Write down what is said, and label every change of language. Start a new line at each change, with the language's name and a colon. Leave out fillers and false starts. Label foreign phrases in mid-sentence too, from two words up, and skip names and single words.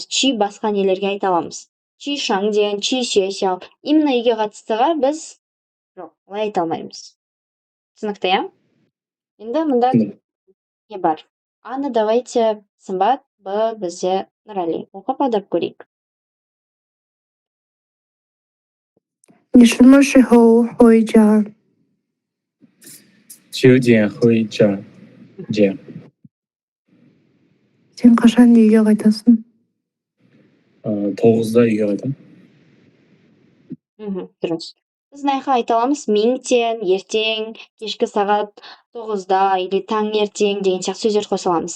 Kazakh: Чи басқа нелерге айта аламыз. Чи шаңден, чи шешау. Именно үйге қатыстыға біз жоқ, олай айта алмаймыз. Түсінікті, иә? Енді мұнда не бар? Аны давайте Сымбат, Б бізде Нұрали. Оқып аударып көрейік.
Chinese: 你什么时候回家？ 9点回家.
Kazakh: Сен қашан үйге қайтасың? 9-да үйге қайтамын. Дұрыс. Біз мынаяққа айта аламыз меңтен, ертең, кешкі сағат 9-да или таңертең деген сияқты сөздер қоса аламыз.